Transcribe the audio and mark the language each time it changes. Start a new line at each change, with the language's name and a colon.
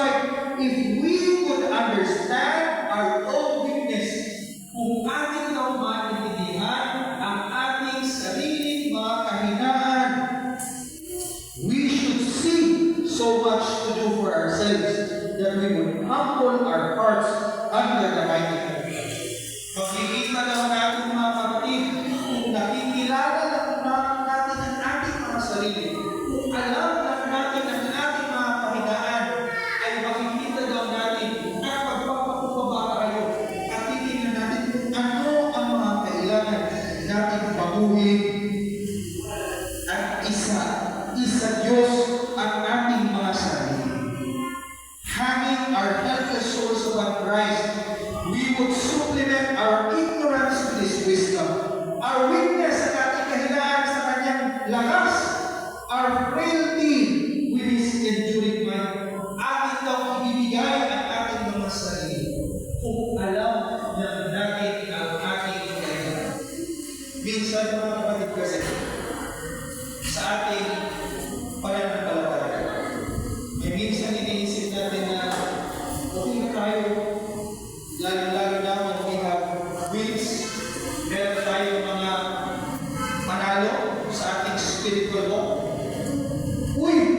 English: White, if we could understand our own weakness,
Filipino: kung ating daw maintindihan ang ating sariling mga kahinaan,
English: we should see so much to do for ourselves that we would humble our hearts under the mighty hand.
Filipino: Makikita daw natin mga kapatid, kung nakikilala lang natin ang ating mga sarili, kung alam lang natin ang ating mga kahinaan, ay makikita daw natin ang pagpapakubaba tayo at titignan natin kung ano ang mga kailangan natin baguhin. At isa Diyos ang ating mga sarili.
English: Hanging our helpless souls upon Christ, we would supplement our ignorance with His wisdom, our weakness
Filipino: sa ating kahinaan sa Kanyang lakas,
English: our frailty with His enduring might.
Filipino: Ating daw ibibigay ang ating mga sarili kung alam natin ang ating kahinaan. Minsan mga kapatid kasi, sa ating pananampalataya, may minsan iniisip natin na okay na tayo, lalo-lalo na
English: when we have wins,
Filipino: meron tayo mga panalo sa ating spiritual walk. Uy!